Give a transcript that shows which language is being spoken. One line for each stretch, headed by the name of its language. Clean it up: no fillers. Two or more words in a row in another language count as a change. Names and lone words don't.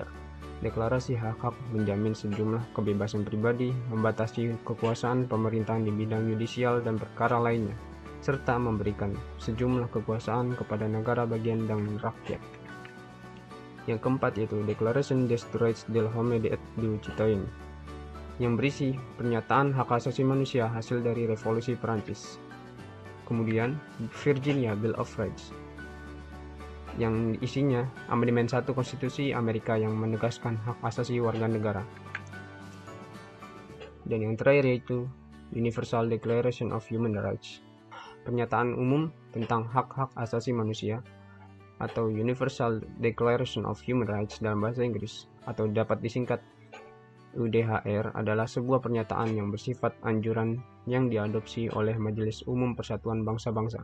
Indonesian: Deklarasi hak-hak menjamin sejumlah kebebasan pribadi, membatasi kekuasaan pemerintahan di bidang yudisial dan perkara lainnya, serta memberikan sejumlah kekuasaan kepada negara bagian dan rakyat. Yang keempat yaitu Declaration des Droits de l'Homme et du Citoyen, yang berisi pernyataan hak asasi manusia hasil dari revolusi Perancis. Kemudian Virginia Bill of Rights, yang isinya amandemen 1 Konstitusi Amerika yang menegaskan hak asasi warga negara. Dan yang terakhir yaitu Universal Declaration of Human Rights, pernyataan umum tentang hak-hak asasi manusia atau Universal Declaration of Human Rights dalam bahasa Inggris, atau dapat disingkat UDHR, adalah sebuah pernyataan yang bersifat anjuran yang diadopsi oleh Majelis Umum Persatuan Bangsa-Bangsa.